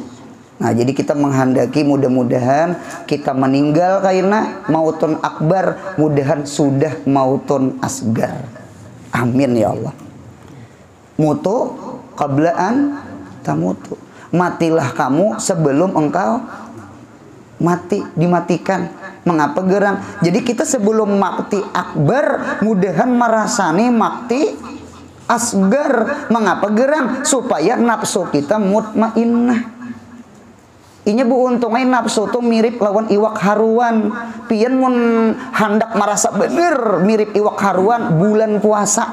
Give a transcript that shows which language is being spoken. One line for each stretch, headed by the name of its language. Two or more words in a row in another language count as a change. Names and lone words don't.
Banjar: Nah, jadi kita menghendaki mudah-mudahan kita meninggal kaina
Arabic: موت أكبر,
Banjar: mudahan sudah
Arabic: موت أصغر. آمين يا الله. موتوا قبل أن تموتوا.
Indonesian: Matilah kamu sebelum engkau mati, dimatikan. Mengapa gerang? Jadi kita sebelum mati akbar, mudahan merasani mati asgar. Mengapa gerang?
Banjar: Supaya nafsu kita mutmainnah. Inya bu untungnya nafsu tuh mirip lawan iwak haruan. Pian mun hendak merasa bener mirip iwak haruan bulan puasa.